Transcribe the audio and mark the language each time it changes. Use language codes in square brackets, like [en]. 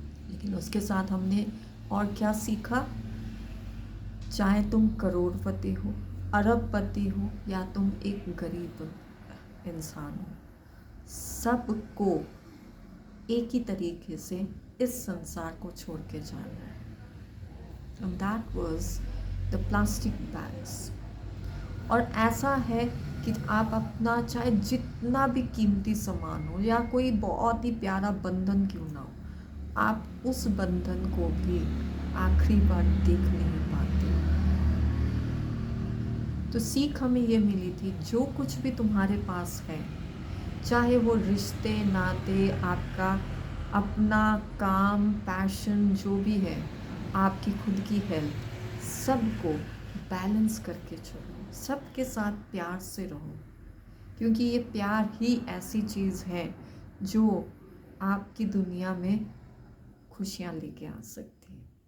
[hi] लेकिन उसके साथ हमने और क्या सीखा? चाहे तुम करोड़पति हो, अरबपति हो या तुम एक गरीब इंसान हो, सबको एक ही तरीके से इस संसार को छोड़ के जाना है. [en] And that was the plastic bags. [hi] और ऐसा है कि आप अपना चाहे जितना भी कीमती सामान हो या कोई बहुत ही प्यारा बंधन क्यों ना हो, आप उस बंधन को भी आखिरी बार देख नहीं पाते. तो सीख हमें ये मिली थी जो कुछ भी तुम्हारे पास है, चाहे वो रिश्ते नाते, आपका अपना काम, पैशन जो भी है, आपकी खुद की हेल्थ, सबको बैलेंस करके चलो, सबके साथ प्यार से रहो क्योंकि ये प्यार ही ऐसी चीज़ है जो आपकी दुनिया में खुशियाँ लेके आ सकती है.